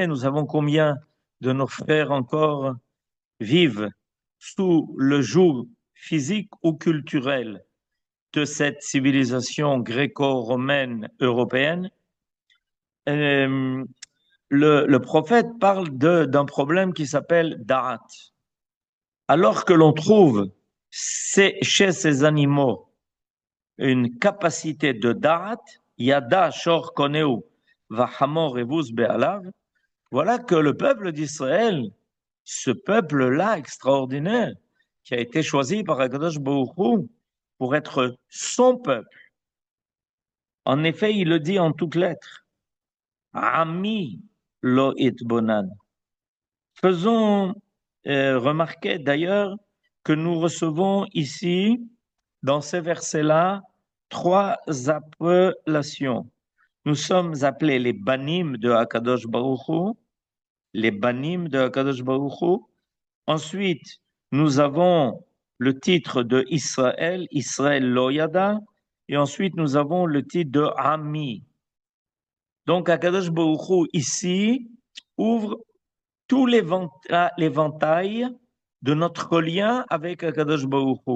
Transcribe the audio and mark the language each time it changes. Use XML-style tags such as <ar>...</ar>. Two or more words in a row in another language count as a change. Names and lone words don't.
<fr>Nous savons combien de nos frères encore vivent sous le joug physique ou culturel de cette civilisation gréco-romaine européenne. Le prophète parle d'un problème qui s'appelle da'at. Alors que l'on trouve chez ces animaux une capacité de da'at,</fr> <he>ידע שור קונהו וחמור אבוס בעליו,</he> <fr>voilà que le peuple d'Israël, ce peuple-là extraordinaire, qui a été choisi par</fr> <he>הקדוש ברוך הוא</he> <fr>pour être son peuple. En effet, il le dit en toutes lettres.</fr> <he>עמי לא התבונן.</he> <fr>Faisons remarquer d'ailleurs que nous recevons ici, dans ces versets-là, trois appellations. Nous sommes appelés les banim de</fr> <he>הקדוש ברוך הוא,</he> <fr>les banim de</fr> <he>הקדוש ברוך הוא.</he> <fr>Ensuite, nous avons le titre de Israël,</fr> <he>ישראל לא ידע,</he> <fr>et ensuite nous avons le titre de Ami. Donc</fr> <he>הקדוש ברוך הוא</he> <fr>ici ouvre tout l'éventail de notre lien avec</fr> <he>הקדוש ברוך הוא.</he>